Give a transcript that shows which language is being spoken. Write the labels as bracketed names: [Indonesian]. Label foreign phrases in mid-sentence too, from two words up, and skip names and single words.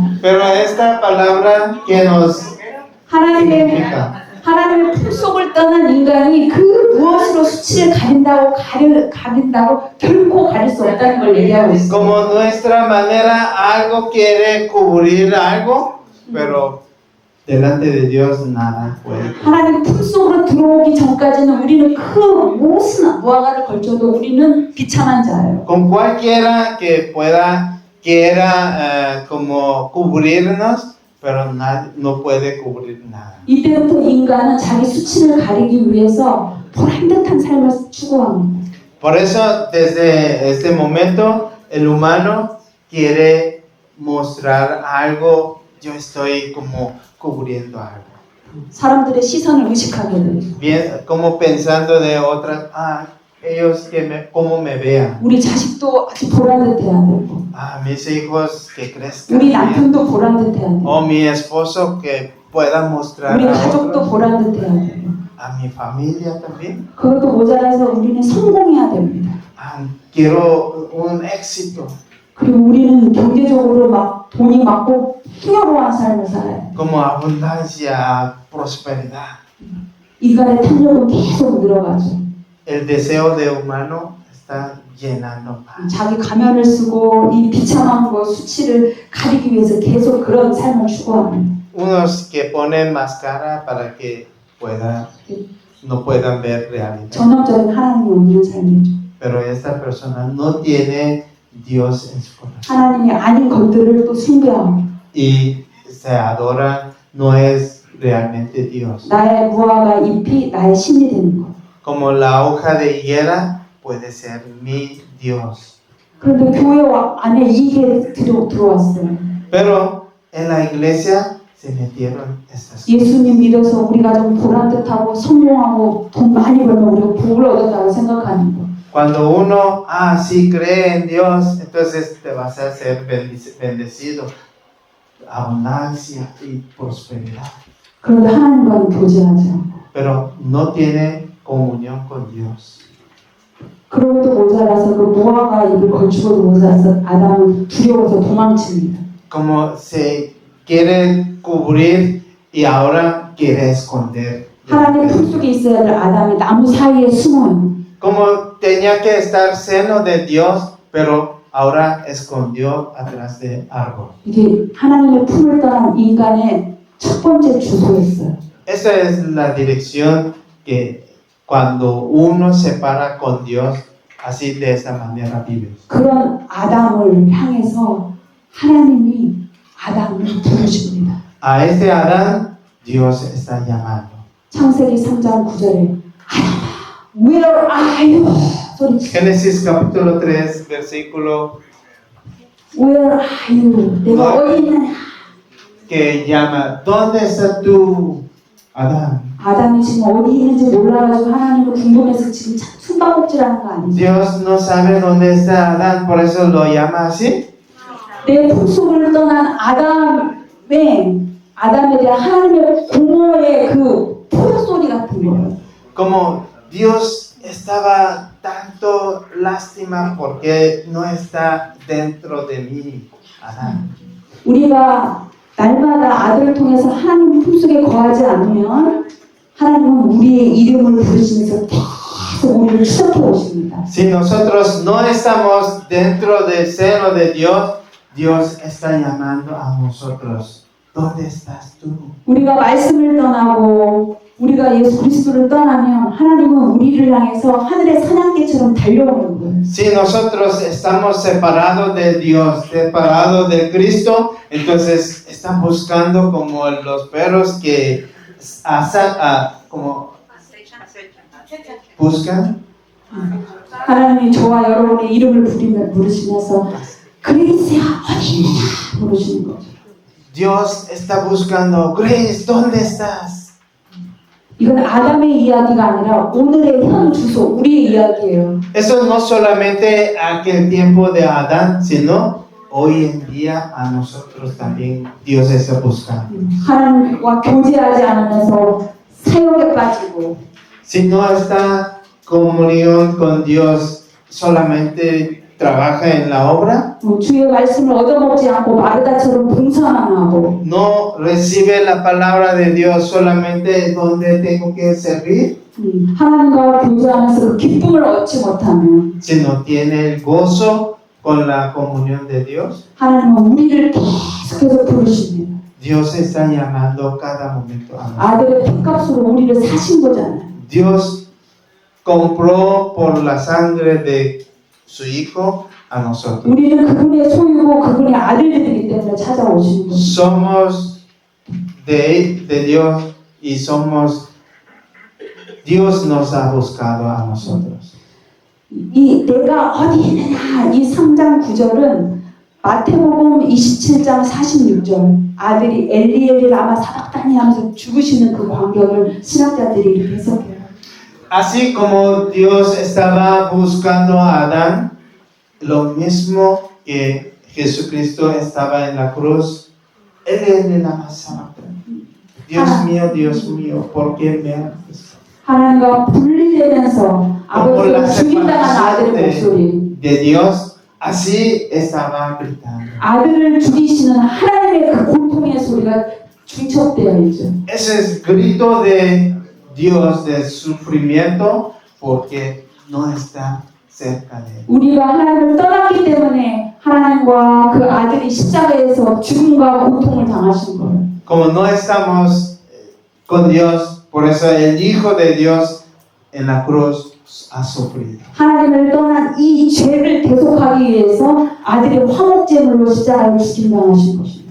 [Spanish] Pero esta palabra que nos [Korean] 하나님의 [Spanish] significa [Korean] 하나님의 품속을 떠난 인간이 그 무엇으로 수치를 가린다고 결코 가릴 수 없다는 걸 얘기하고 있어요. [Spanish] Como nuestra manera algo quiere cubrir algo, pero delante de Dios nada puede. [Korean] 하나님 품속으로 들어오기 전까지는 우리는 그 무엇은 무화과를 걸쳐도 우리는 비참한 자예요. [Spanish] Con cualquiera que quiera como cubrirnos, pero no puede cubrir nada. [Korean] 이때부터 인간은 자기 수치를 가리기 위해서 보란듯한 삶을 추구합니다. [Spanish] Por eso, desde este momento, el humano quiere mostrar algo. Yo estoy como cubriendo algo. [Korean] 사람들의 시선을 의식하게 돼요. [Spanish] Bien, como pensando de otras, ellos cómo me vean. [Korean] 우리 자식도 아주 보란듯해야 되고, [Spanish] Mis hijos que crezcan [Korean] 우리 [Spanish] bien. [Korean] 남편도 보란듯해야 되고, [Spanish] O mi esposo que pueda mostrar [Korean] 우리 [Spanish] a [Korean] 가족도 [Spanish] otros. [Korean] 보란듯해야 되고, [Spanish] A mi familia también. [Korean] 그것도 모자라서 우리는 성공해야 됩니다. [Spanish] Quiero un éxito. [Korean] 그리고 우리는 경제적으로 막 돈이 많고 풍요로운 삶을 살아요. [Spanish] Como abundancia, prosperidad. [Korean] 인간의 탐욕은 계속 늘어가죠. [Spanish] El deseo de humano está llenando más. [Korean] 자기 가면을 쓰고 이 비참한 거 수치를 가리기 위해서 계속 그런 삶을 추구합니다. [Spanish] Unos que ponen máscara para que no puedan ver realidad. [Korean] 전형적인 하나님이 없는 삶이죠. [Spanish] Pero esta persona no tiene Dios en su corazón. [Korean] 하나님이 아닌 것들을 또 숭배하고 [Spanish] Y se adora, no es realmente Dios. [Korean] 나의 무화과 잎이 나의 신이 되는 것. [Spanish] Como la hoja de higuera puede ser mi Dios. [Korean] 그런데 교회 안에 이게 들어왔어요. [Spanish] Pero en la iglesia se metieron estas cosas. [Korean] 예수님 믿어서 우리가 좀 보란듯하고 성공하고 돈 많이 벌면 우리가 복을 얻었다고 생각하는 거. [Spanish] Cuando uno, sí cree en Dios, entonces te vas a ser bendecido. Abundancia y prosperidad. [Korean] 그런데 하나님과는 교제하지 않고. [Spanish] Pero no tiene comunión con Dios. [Korean] 그러고도 모자라서 그 무화과 잎을 걸치고도 모자라서 아담은 두려워서 도망칩니다. [Spanish] Como se quiere cubrir y ahora quiere esconder. [Korean] 하나님 품속에 있어야 될 아담이 나무 사이에 숨어요. [Spanish] Como tenía que estar seno de Dios, pero ahora escondió atrás del árbol. [Korean] 이게 하나님의 품을 떠난 인간의 첫 번째 주소였어요. [Spanish] Esa es la dirección que cuando uno se para con Dios, así de esa manera vive. [Korean] 그런 아담을 향해서 하나님이 아담을 부르십니다. [Spanish] A ese Adán, Dios está llamando. [Korean] 창세기 3장 9절에 아담아, [English] where are you? [Korean] 소리치고 [Spanish] Génesis capítulo 3, versículo [English] where are you? [Korean] 내가 어디 있느냐? [Spanish] que llama, ¿dónde está tú, Adán? [Korean] 아담이 지금 어디 있는지 몰라가지고 하나님을 궁금해서 지금 숨바꼭질하는 거 아니죠? [Spanish] Dios no sabe dónde está Adán, por eso lo llama así. [Korean] 내 품속을 떠난 아담에 대한 하나님의 공허의 그 포효소리 같은 거예요. [Spanish] Como Dios estaba tanto lástima porque no está dentro de mí, Adán. [Korean] 우리가 날마다 아들을 통해서 하나님 품속에 거하지 않으면 하나님은 우리의 이름을 부르시면서 계속 우리를 추적해 오십니다. [Spanish] Si nosotros no estamos dentro del seno de Dios, Dios está llamando a nosotros. ¿Dónde estás tú? [Korean] 우리가 말씀을 떠나고 우리가 예수 그리스도를 떠나면 하나님은 우리를 향해서 하늘의 사냥개처럼 달려오는 거예요. [Spanish] Si nosotros estamos separados de Dios, separados de Cristo, entonces están buscando como los perros que como buscan. [Korean] 하나님이 저와 여러분의 이름을 부르시면서 그레이스야 어디 있느냐 부르시는 거죠. [Spanish] Dios está buscando, Grace, ¿dónde estás? [Korean] 이건 아담의 이야기가 아니라 오늘의 현 주소, 우리의 이야기예요. [Spanish] Eso no solamente aquel tiempo de Adán, sino hoy en día a nosotros también Dios está buscando. [Korean] 하나님과 교제하지 않으면서 사역에 빠지고 [Spanish] Si no está comunión con Dios, solamente trabaja en la obra, [Korean] 주의 말씀을 얻어먹지 않고 마르다처럼 봉사만 하고 [Spanish] no recibe la palabra de Dios solamente donde tengo que servir, [Korean] 하나님과 교제하면서 그 기쁨을 얻지 못하면 [Spanish] sino tiene el gozo con la comunión de Dios. [Korean] 하나님은 우리를 계속해서 부르십니다. [Spanish] Dios está llamando cada momento a nosotros. [Korean] 아들의 피값으로 우리를 사신 거잖아요. [Spanish] Dios compró por la sangre de su Hijo a nosotros. [Korean] 우리는 그분의 소유고 그분의 아들들이기 때문에 찾아오시는 거예요. [Spanish] Somos de Dios y Dios nos ha buscado a nosotros. [Korean] 이 내가 어디 있느냐 이 3장 9절은 마태복음 27장 46절 아들이 엘리 라마 사박다니 하면서 죽으시는 그 광경을 신학자들이 이렇게 해석해요. [Spanish] Así como Dios estaba buscando a Adán, lo mismo que Jesucristo estaba en la cruz, Él lama sabachthani. Dios mío, ¿por qué me haces? [Korean] 하나님과 분리되면서 아버지를 죽인다는 아들의 목소리, [Spanish] de Dios, así estaba gritando. [Korean] 아들을 죽이시는 하나님의 그 고통의 소리가 중첩되어 있죠. [Spanish] Ese es grito de Dios de sufrimiento porque no está cerca de él. [Korean] 우리가 하나님을 떠났기 때문에 하나님과 그 아들이 십자가에서 죽음과 고통을 당하신 거예요. [Spanish] Como no estamos con Dios, por eso el Hijo de Dios en la cruz ha sufrido. [Korean] 하나님을 떠난 이 죄를 대속하기 위해서 아들이 화목제물로 십자가에 죽임당하신 것입니다.